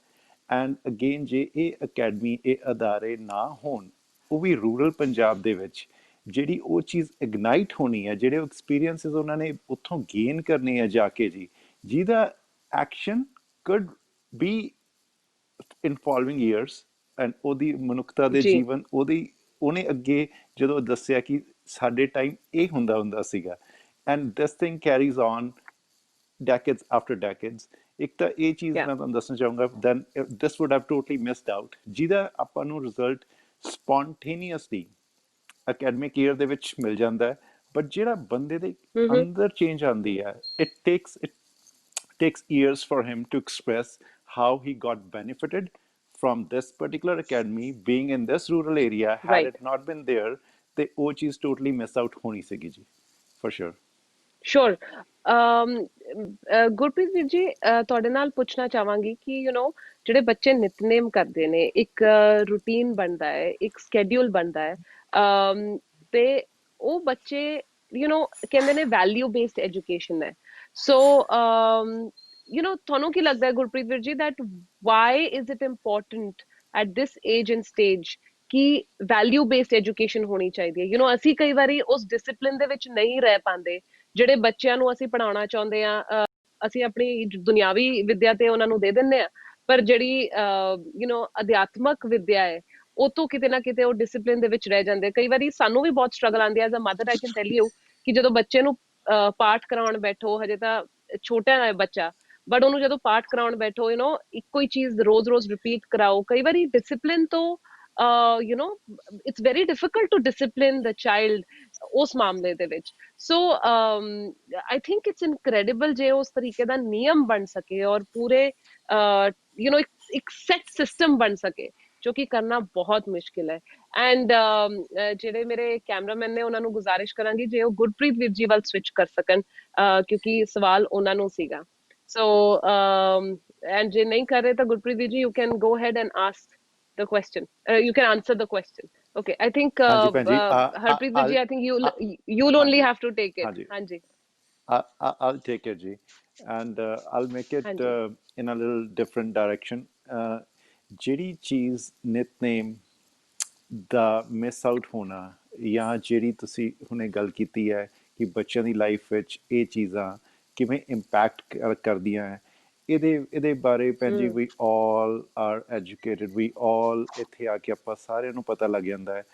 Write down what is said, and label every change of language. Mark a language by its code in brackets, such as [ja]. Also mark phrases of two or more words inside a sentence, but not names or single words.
[en] and again [pa] ਜੇ ਇਹ ਅਕੈਡਮੀ, ਇਹ ਅਦਾਰੇ ਨਾ ਹੋਣ, ਉਹ ਵੀ ਰੂਰਲ ਪੰਜਾਬ ਦੇ ਵਿੱਚ, ਜਿਹੜੀ ਉਹ ਚੀਜ਼ ਇਗਨਾਈਟ ਹੋਣੀ ਹੈ, ਜਿਹੜੇ ਐਕਸਪੀਰੀਅੰਸਿਸ ਉਹਨਾਂ ਨੇ ਉੱਥੋਂ ਗੇਨ ਕਰਨੇ ਆ ਜਾ ਕੇ ਜੀ, ਜਿਹਦਾ [en] action could be in following years. [pa] ਐਂਡ ਉਹਦੀ ਮਨੁੱਖਤਾ ਦੇ ਜੀਵਨ, ਉਹਨੇ ਅੱਗੇ ਜਦੋਂ ਦੱਸਿਆ ਕਿ ਸਾਡੇ ਟਾਈਮ ਇਹ ਹੁੰਦਾ ਸੀਗਾ, [en] and this thing carries on decades after decades. [pa] ਇੱਕ ਤਾਂ ਇਹ ਚੀਜ਼ ਮੈਂ ਤੁਹਾਨੂੰ ਦੱਸਣਾ ਚਾਹੂੰਗਾ, [en] then this would have totally missed out, [pa] ਜਿਹਦਾ ਆਪਾਂ ਨੂੰ ਰਿਜ਼ਲਟ [en] spontaneously academic year [pa] ਦੇ ਵਿੱਚ ਮਿਲ ਜਾਂਦਾ ਹੈ, ਬਟ ਜਿਹੜਾ ਬੰਦੇ ਦੇ ਹੂੰ। ਅੰਦਰ ਚੇਂਜ ਆਉਂਦੀ ਹੈ, [en] it takes years for him to express how he got benefited from this particular academy being in this rural area. Had ਰਾਈਟ। it not been there, [pa] ਤੇ ਉਹ ਚੀਜ਼ [en] totally miss out [pa] ਹੋਣੀ ਸੀਗੀ ਜੀ, [en] for sure. ਸ਼ੋਰ। [pa] ਗੁਰਪ੍ਰੀਤ ਵੀਰ ਜੀ, ਤੁਹਾਡੇ ਨਾਲ ਪੁੱਛਣਾ ਚਾਹਾਂਗੀ ਕਿ ਜਿਹੜੇ ਬੱਚੇ ਨਿਤਨੇਮ ਕਰਦੇ ਨੇ, ਇੱਕ ਰੂਟੀਨ ਬਣਦਾ ਹੈ, ਇੱਕ ਸਕੇਡਿਊਲ ਬਣਦਾ ਹੈ, ਤੇ ਉਹ ਬੱਚੇ ਕਹਿੰਦੇ ਨੇ [en] value based education [pa] ਹੈ। ਸੋ ਤੁਹਾਨੂੰ ਕੀ ਲੱਗਦਾ ਹੈ ਗੁਰਪ੍ਰੀਤ ਵੀਰ ਜੀ, [en] that why is it important at this age and stage ਕਿ value based education [pa] ਹੋਣੀ ਚਾਹੀਦੀ ਹੈ? ਅਸੀਂ ਕਈ ਵਾਰੀ ਉਸ ਡਿਸਪਲਿਨ ਦੇ ਵਿੱਚ ਨਹੀਂ ਰਹਿ ਪਾਉਂਦੇ ਜਿਹੜੇ ਬੱਚਿਆਂ ਨੂੰ ਅਸੀਂ ਪੜ੍ਹਾਉਣਾ ਚਾਹੁੰਦੇ ਆ। ਅਸੀਂ ਆਪਣੀ ਦੁਨਿਆਵੀ ਵਿੱਦਿਆ ਤੇ ਉਹਨਾਂ ਨੂੰ ਦੇ ਦਿੰਦੇ ਆ, ਪਰ ਜਿਹੜੀ ਅਧਿਆਤਮਕ ਵਿੱਦਿਆ ਹੈ ਉਹ ਤੋਂ ਕਿਤੇ ਨਾ ਕਿਤੇ ਉਹ ਡਿਸਪਲਿਨ ਦੇ ਵਿੱਚ ਰਹਿ ਜਾਂਦੇ। ਕਈ ਵਾਰੀ ਸਾਨੂੰ ਵੀ ਬਹੁਤ ਸਟਰਗਲ ਆਉਂਦੀ ਹੈ [en] as a mother, I can tell you, [pa] ਕਿ ਜਦੋਂ ਬੱਚੇ ਨੂੰ ਪਾਠ ਕਰਾਉਣ ਬੈਠੋ, ਹਜੇ ਤਾਂ ਛੋਟਾ ਹੈ ਬੱਚਾ, ਬਟ ਉਹਨੂੰ ਜਦੋਂ ਪਾਠ ਕਰਾਉਣ ਬੈਠੋ ਇੱਕੋ ਹੀ ਚੀਜ਼ ਰੋਜ਼-ਰੋਜ਼ ਰਿਪੀਟ ਕਰਾਓ, ਕਈ ਵਾਰੀ ਡਿਸਪਲਿਨ ਤੋਂ [en] it's very difficult to discipline the child [pa] ਉਸ ਮਾਮਲੇ ਦੇ ਵਿੱਚ। [en] so I think it's incredible [pa] ਜੇ ਉਸ ਤਰੀਕੇ ਦਾ ਨਿਯਮ ਬਣ ਸਕੇ ਔਰ ਪੂਰੇ ਇੱਕ [en] set system [pa] ਬਣ ਸਕੇ, ਜੋ ਕਿ ਕਰਨਾ ਬਹੁਤ ਮੁਸ਼ਕਿਲ ਹੈ। ਐਂਡ ਜਿਹੜੇ ਮੇਰੇ ਕੈਮਰਾਮੈਨ ਨੇ ਉਹਨਾਂ ਨੂੰ ਗੁਜ਼ਾਰਿਸ਼ ਕਰਾਂਗੀ ਜੇ ਉਹ ਗੁਰਪ੍ਰੀਤ ਵੀਰ ਜੀ ਵੱਲ ਸਵਿਚ ਕਰ ਸਕਣ, ਕਿਉਂਕਿ ਸਵਾਲ ਉਹਨਾਂ ਨੂੰ ਸੀਗਾ। [en] so and [pa] ਜੇ ਨਹੀਂ ਕਰ ਰਹੇ ਤਾਂ ਗੁਰਪ੍ਰੀਤ ਵੀਰ ਜੀ, [en] you can go ahead and ask the question. You can answer the question. Okay, I think [pa] ਹਾਂਜੀ ਭੈਣ ਜੀ, [en] Harpreet Virji, I think you'll only [pa] ਹਾਂਜੀ [en] have to take it. [pa] ਹਾਂਜੀ, Hanji. [en] I'll take it, Ji, and I'll make it [pa] Hanji. [en] in a little different direction. [pa] ਜਿਹੜੀ ਚੀਜ਼ ਨਿਤਨੇਮ ਦਾ [en] miss out [pa] ਹੋਣਾ, ਜਾਂ ਜਿਹੜੀ ਤੁਸੀਂ ਹੁਣੇ ਗੱਲ ਕੀਤੀ ਹੈ ਕਿ ਬੱਚਿਆਂ ਦੀ ਲਾਈਫ ਵਿੱਚ ਇਹ ਚੀਜ਼ਾਂ ਕਿਵੇਂ ਇੰਪੈਕਟ ਕਰਦੀਆਂ ਹੈ, ਇਹਦੇ ਬਾਰੇ ਭੈਣ ਜੀ [en] we all are educated, we all [pa] ਇੱਥੇ ਆ ਕੇ ਆਪਾਂ ਸਾਰਿਆਂ ਨੂੰ ਪਤਾ ਲੱਗ ਜਾਂਦਾ ਹੈ।